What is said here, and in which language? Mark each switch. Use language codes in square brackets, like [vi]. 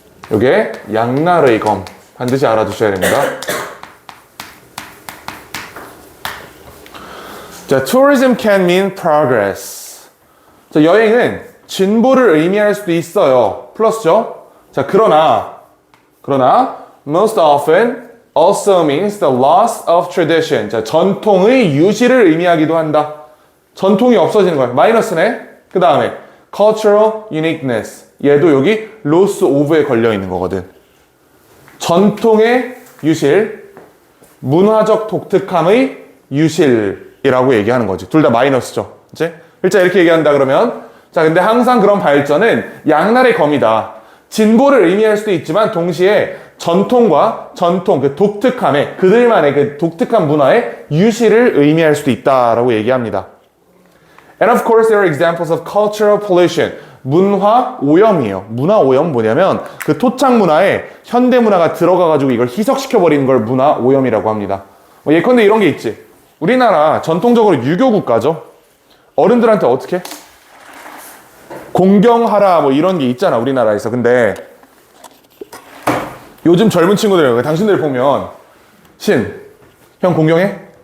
[ko] 요게 양날의 검. 반드시 알아두셔야 됩니다. [en] 자, tourism can mean progress. [ko] 자, 여행은 진보를 의미할 수도 있어요. 플러스죠? [en] 자, [ko] 그러나 [en] most often also means the loss of tradition. [ko] 자, 전통의 유실을 의미하기도 한다. 전통이 없어지는 거야. 마이너스네. 그 다음에 [en] cultural uniqueness. [ko] 얘도 여기 loss of에 걸려 있는 거거든. 전통의 유실, 문화적 독특함의 유실이라고 얘기하는 거지. 둘 다 마이너스죠. 이제 일자 이렇게 얘기한다 그러면 자, 근데 항상 그런 발전은 양날의 검이다. 진보를 의미할 수도 있지만 동시에 전통과 그 독특함의 그들만의 그 독특한 문화의 유실을 의미할 수도 있다라고 얘기합니다. [en] And of course there are examples of cultural pollution. [ko] 문화 오염이에요. 문화 오염 뭐냐면 그 토착 문화에 현대 문화가 들어가가지고 이걸 희석시켜 버리는 걸 문화 오염이라고 합니다. 예컨대 이런 게 있지. 우리나라 전통적으로 유교 국가죠. 어른들한테 어떻게? 공경하라 뭐 이런 게 있잖아 우리나라에서. 근데 요즘 젊은 친구들 당신들 보면 형 공경해?